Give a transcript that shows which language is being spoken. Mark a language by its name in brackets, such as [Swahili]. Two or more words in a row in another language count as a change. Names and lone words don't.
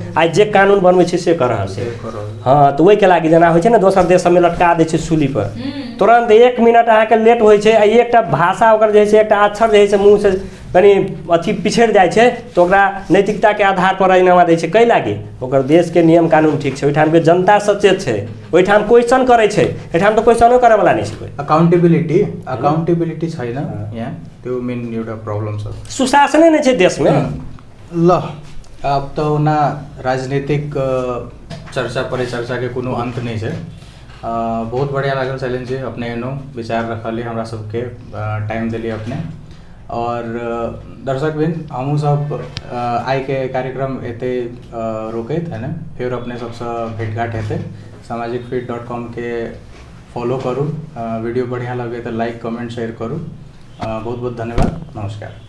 [Maithili] आइ जे कानून बनबै छै से कर रहल छै। हाँ, तो वही के लागी जेना होइ छै ने दोसर देश में लटका दै छै सूली पर, तुरंत 1 मिनट अहाँ के लेट होइ छै, एकटा भाषा ओकर जे है से एकटा अक्षर जे है से मुँह से कनी अथी पिछड़ जाए छै तो ओकरा नैतिकता के आधार पर राजीनामा दै छै। कै लागी? ओकर देश के नियम कानून ठीक छै, ओहिठाम के जनता सचेत छै, ओहिठाम क्वेश्चन करे छै, एठाम तो क्वेश्चनो करे वाला नहीं छै कोई। [Nepali] अकाउंटेबिलिटी छैन यहाँ, त्यो मेन एउटा प्रब्लम छ। [Maithili] सुशासनै नै छै देश में। ल अब तो ना राजनीतिक चर्चा परिचर्चा के कोनो अंत नहीं है। बहुत बढ़िया लागल शैलेंद्र जी, अपने एनो विचार रखली, हमरा सबके टाइम दिली अपने। और दर्शक बिन हमू सब आइ के कार्यक्रम एते रोकैत है ना, फिर अपने सबसे भेंटघाट हेतै। samajikfeed.com के फॉलो करूँ, वीडियो बढ़िया लगे तो [English] like comment share [Maithili] करूँ। बहुत बहुत धन्यवाद, नमस्कार।